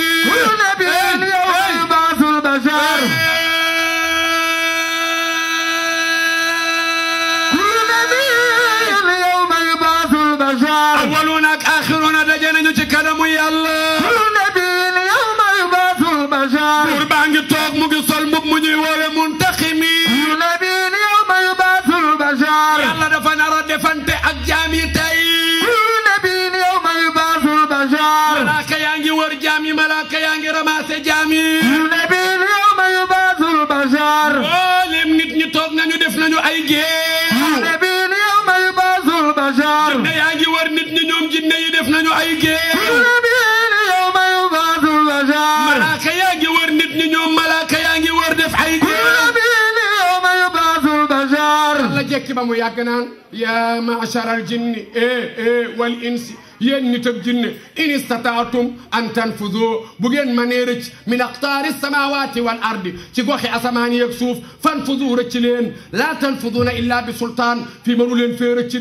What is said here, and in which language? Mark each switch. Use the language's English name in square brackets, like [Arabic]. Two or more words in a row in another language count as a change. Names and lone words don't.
[Arabic] نبي يوم يبعث البشر يوم يبعث البشر [Wolof] awwaluuna ak aaxiruuna daje nañu ci kanamu yàlla [Arabic] نبي يوم يبعث البشر [Wolof] buur baa ngi toog mu ngi sol mbub mu ñuy woowe muntaximi [Arabic] نبي يوم يبعث البشر [Wolof] yàlla dafa nar a defante ak jaam yi tey [Arabic] نبي يوم يبعث البشر [Wolof] malaaka yaa ngi wër jaam yi malaaka yaa ngi ramaase jaam yi [Arabic] نبي يوم يبعث البشر [Wolof] mboolem nit ñi toog nañu def nañu ay géew [Arabic] نبي يوم يبعث البشر [Wolof] jinne yaa ngi wër nit ñi ñoom jinne yi def nañu ay géew [Arabic] نبي يوم يبعث البشر [Wolof] malaaka yaa ngi wër nit ñi ñoom malaaka yaa ngi wër def ay géew [Arabic] نبي يوم يبعث البشر [Wolof] la jekki ba mu yàgg naan [Arabic] يا معشر الجن والإنس [Wolof] yéen nit ak jinne [Arabic] إن استطعتم أن تنفذوا [Wolof] bu ngeen mënee rëcc [Arabic] من أقطار السماوات والأرض [Wolof] ci goxi asamaan yeeg suuf fanfudu rëcc leen laa [Arabic] تنفذون إلا بسلطان [Wolof] fii mënu leen fee rëcc